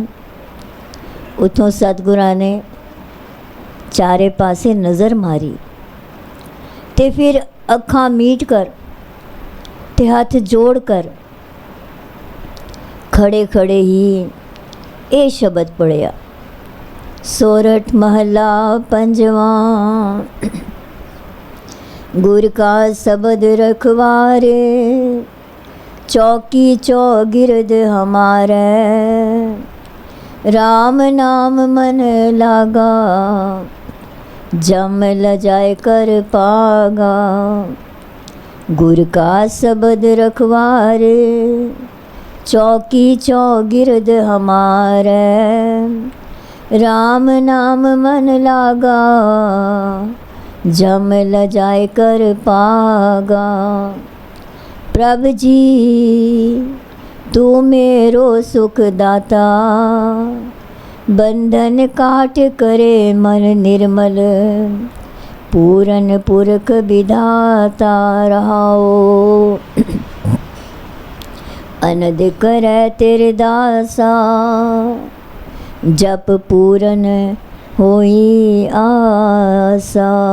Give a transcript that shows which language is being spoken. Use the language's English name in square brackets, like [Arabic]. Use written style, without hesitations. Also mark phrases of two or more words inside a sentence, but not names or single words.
[Punjabi] ਉੱਥੋਂ ਸਤਿਗੁਰਾਂ ਨੇ ਚਾਰੇ ਪਾਸੇ ਨਜ਼ਰ ਮਾਰੀ ਅਤੇ ਫਿਰ ਅੱਖਾਂ ਮੀਟ ਕਰ ਅਤੇ ਹੱਥ ਜੋੜ ਕਰ ਖੜੇ ਖੜੇ ਹੀ ਇਹ ਸ਼ਬਦ ਪੜ੍ਹਿਆ, ਸੋਰਠ ਮਹੱਲਾ ਪੰਜਵਾਂ। ਗੁਰ ਕਾ ਸ਼ਬਦ ਰਖਵਾਰੇ, ਚੌਕੀ ਚੌਗਿਰਦ ਹਮਾਰੇ, ਰਾਮ ਨਾਮ ਮਨ ਲਾਗਾ, ਜਮ ਲਜਾਏ ਕਰ ਪਾਗਾ। ਗੁਰ ਕਾ ਸ਼ਬਦ ਰਖਵਾਰੇ, ਚੌਕੀ ਚੌਗਿਰਦ ਹਮਾਰੇ, ਰਾਮ ਨਾਮ ਮਨ ਲਾਗਾ, ਜਮ ਲਜਾਏ ਕਰ ਪਾਗਾ। ਪ੍ਰਭ ਜੀ ਤੂ ਮੇਰੋ ਸੁਖ ਦਾਤਾ, ਬੰਧਨ ਕਾਟ ਕਰੇ ਮਨ ਨਿਰਮਲ, ਪੂਰਨ ਪੁਰਖ ਵਿਧਾਤਾ ਰਹਾਓ। ਅਨਦ ਕਰੇ ਤੇਰੇ ਦਾਸਾ, ਜਪ ਪੂਰਨ ਹੋਈ ਆਸਾ।